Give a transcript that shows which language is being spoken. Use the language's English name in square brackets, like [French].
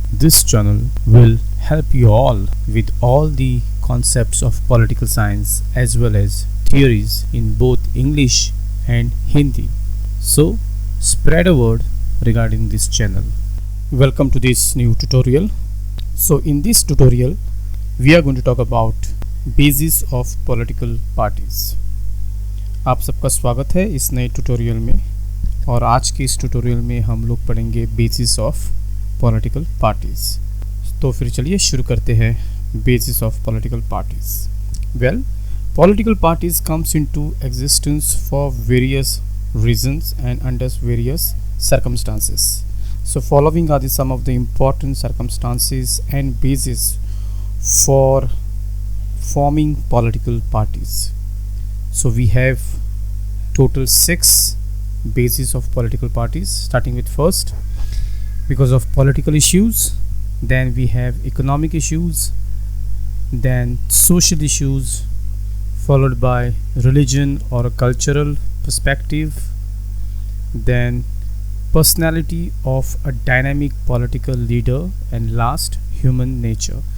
[English] This channel will help you all with all the concepts of political science as well as theories in both English and Hindi. So, spread a word regarding this channel. Welcome to this new tutorial. So, in this tutorial, we are going to talk about basis of political parties. [Hindi] आप सबका स्वागत है इस नए tutorial में और आज के इस ट्यूटोरियल में हम लोग पढ़ेंगे [English] Basis of political parties. [Hindi] तो फिर चलिए शुरू करते हैं [English] Basis of political parties. Well, political parties comes into existence for various reasons and under various circumstances. So following are some of the important circumstances and basis for forming political parties. So we have total 6 bases of political parties, starting with first because of political issues, then we have economic issues, then social issues, followed by religion or a cultural perspective, then personality of a dynamic political leader, and last human nature.